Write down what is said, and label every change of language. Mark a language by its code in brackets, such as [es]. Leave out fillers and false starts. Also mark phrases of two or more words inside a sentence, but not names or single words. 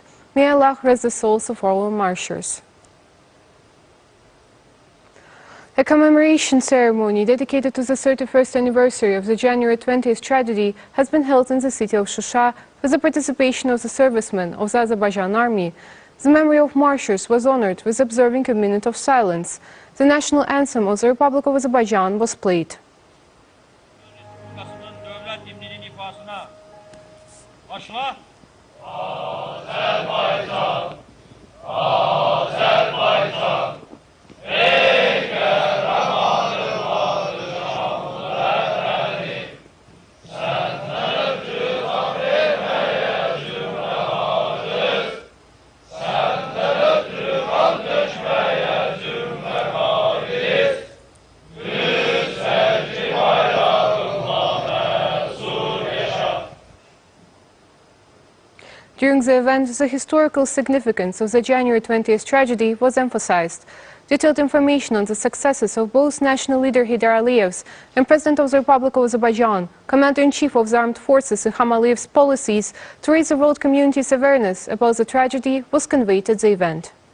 [en] May Allah rest the souls of all our martyrs." A commemoration ceremony dedicated to the 31st anniversary of the January 20th tragedy has been held in the city of Shusha with the participation of the servicemen of the Azerbaijan army. The memory of martyrs was honored with observing a minute of silence. The national anthem of the Republic of Azerbaijan was played. [az] Azərbaycan, Azərbaycan, ey qəhrəmanı vətəni, səndən ötürü can verməyə cümlə haciz, səndən ötürü qan döşməyə cümlə qadiz, müstəqillik bayrağınla məsul yaşa. [en] During the event, the historical significance of the January 20th tragedy was emphasized. Detailed information on the successes of both national leader Heydar Aliyev's and President of the Republic of Azerbaijan, Commander-in-Chief of the Armed Forces Ilham Aliyev's policies to raise the world community's awareness about the tragedy was conveyed at the event.